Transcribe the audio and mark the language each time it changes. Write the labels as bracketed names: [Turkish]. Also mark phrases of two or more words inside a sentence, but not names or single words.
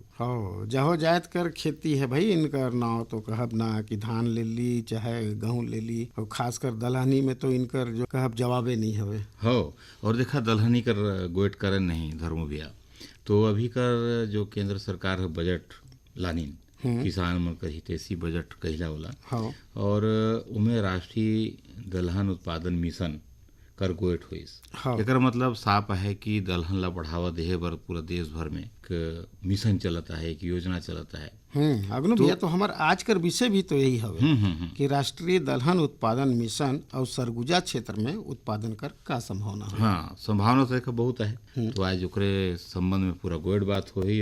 [Surgujia] हाँ जहो जायत कर खेती है भाई इनकर नाव तो कहब ना कि धान ले ली चाहे गेहूँ ले ली, और खास कर दलहनी में तो इनकर जो कहब जवाबे नहीं हवे। हो और देखा दलहनी कर गोइट करन नहीं धर्म भैया, तो अभी कर जो केंद्र सरकार है बजट लानीन किसान मन कर हितैषी बजट कहला वाला। हाँ, और उमें राष्ट्रीय दलहन उत्पादन मिशन कर गोइट होइस। हाँ। एकर मतलब साफ है कि दलहन ला बढ़ावा देहे बर पूरा देश भर में एक मिशन चलता है, एक योजना चलता है। अग्नु भैया तो हमार आज कर विषय भी तो यही हवे कि राष्ट्रीय दलहन उत्पादन मिशन और सरगुजा क्षेत्र में उत्पादन कर का संभावना है। हाँ, संभावना तो एक बहुत है। तो आज ओकरे संबंध में पूरा गोइट बात होई।